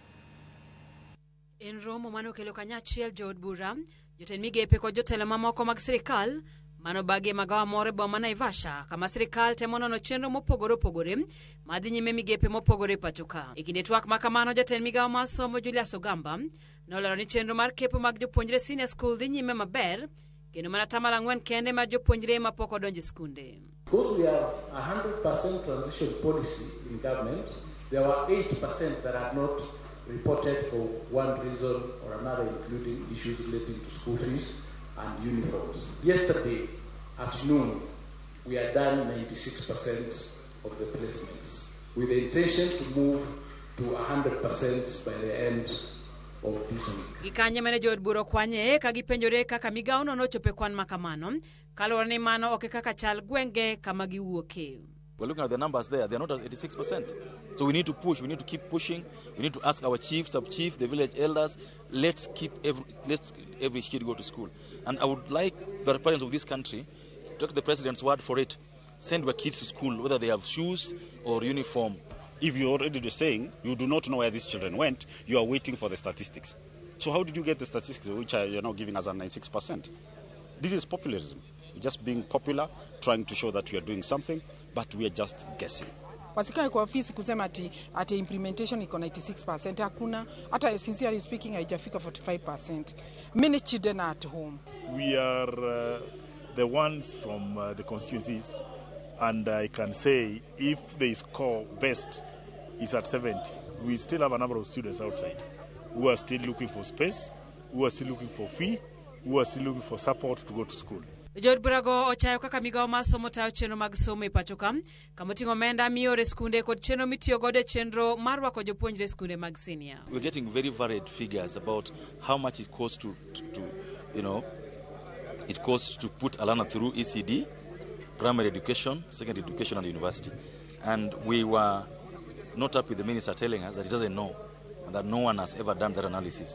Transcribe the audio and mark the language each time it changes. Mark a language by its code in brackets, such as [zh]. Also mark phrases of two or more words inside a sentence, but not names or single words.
[luo] En romo manokelo kanyachiel jood bura, jotend migepe kod jotelo mamoko mag sirikal mano Bagi magawa more boma Naivasha kama sirikal temo nono chenro mopogore opogore madhi nyime migepe mopogore pachoka. E kinde twak makamano jatend migawo mar somo Julius Ogamba nolero ni chenro mar kepo mag jopuonjre [en] senior school [luo] dhi nyime maber kendo mana atamalo 4 kende mar jopuonjre mapok odonjo skunde. [en] Because we have 100% transition policy in government, there were 8% that are not reported for one reason or another, including issues relating to school fees and uniforms. Yesterday at noon, we had done 96% of the placements, with the intention to move to 100% by the end of this week. [luo] Gikanye mene jood bura kwanye ka gipenjore kaka migawo no nochope kwan makamano, kaluwore ni mano ok kaka chal gwenge kama giwuoke. [en] We're looking at the numbers there, they're not at 86%. So we need to push, we need to keep pushing, we need to ask our chief, sub-chief, the village elders, let's every kid go to school. And I would like the parents of this country to take the president's word for it. Send their kids to school, whether they have shoes or uniform. If you're already saying you do not know where these children went, you are waiting for the statistics. So how did you get the statistics which you're now giving us at 96%? This is populism. Just being popular, trying to show that we are doing something, but we are just guessing. [sw] Wasikae kwa ofisi kusema ati implementation iko 96%, hakuna. Hata [en] sincerely speaking [sw] haijafika 45%. [en] Many children are at home. We are the ones from the constituencies, and I can say if the score best is at 70, we still have a number of students outside who are still looking for space, who are still looking for fee, who are still looking for support to go to school. [luo] Jood bura go ochayo kaka migawo mar somo tayo chenro mag somo e pachoka kama oting'o omenda miore skunde kod chenro mitiyo godo e chenro mar rwako jopuonjre skunde mag senior. [en] We're getting very varied figures about how much it costs to it costs to put a learner through ECD, primary education, secondary education and university. And we were not up with the minister telling us that he doesn't know and that no one has ever done that analysis.